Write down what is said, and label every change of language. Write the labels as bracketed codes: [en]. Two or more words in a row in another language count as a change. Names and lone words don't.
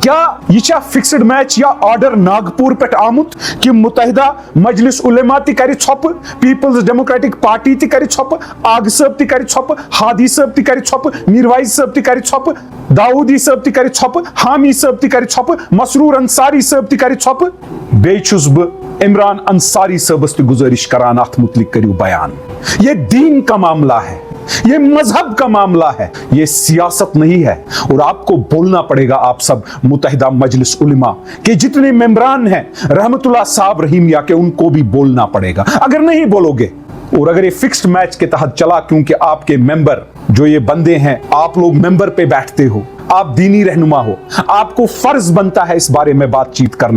[ks] کیا یہ چھا [en] fixed match [ks] یا آرڈر ناگپور پٮ۪ٹھ آمُت کہ متحدہ مجلس علماء تہِ کرِ ژھۄپہٕ, پیپلز ڈیموکریٹک پارٹی تہِ کرِ ژھۄپہٕ, آغا صٲب تہِ کرِ ژھۄپہٕ, ہادی صٲب تہِ کرِ ژھۄپہٕ, میروائز صٲب تہِ کرِ ژھۄپہٕ, داؤدی صٲب تہِ کرِ ژھۄپہٕ, حامی صٲب تہِ کرِ ژھۄپہٕ, مسرور انصاری صٲب تہِ کرِ ژھۄپہٕ. بیٚیہِ چھُس بہٕ عمران انصاری صٲبس تہِ گزارش کران اتھ متعلق کریو بیان. [ur] یہ دین کا معاملہ ہے, یہ مذہب کا معاملہ ہے, یہ سیاست نہیں ہے. اور آپ کو بولنا پڑے گا, آپ سب متحدہ مجلس علماء کے جتنے ممبران ہیں رحمت اللہ صاحب رحیمیہ کے, ان کو بھی بولنا پڑے گا. اگر نہیں بولو گے اور اگر یہ [en] fixed match [ur] کے تحت چلا, کیونکہ آپ کے ممبر جو یہ بندے ہیں, آپ لوگ ممبر پہ بیٹھتے ہو, آپ دینی رہنما ہو, آپ کو فرض بنتا ہے اس بارے میں بات چیت کرنا.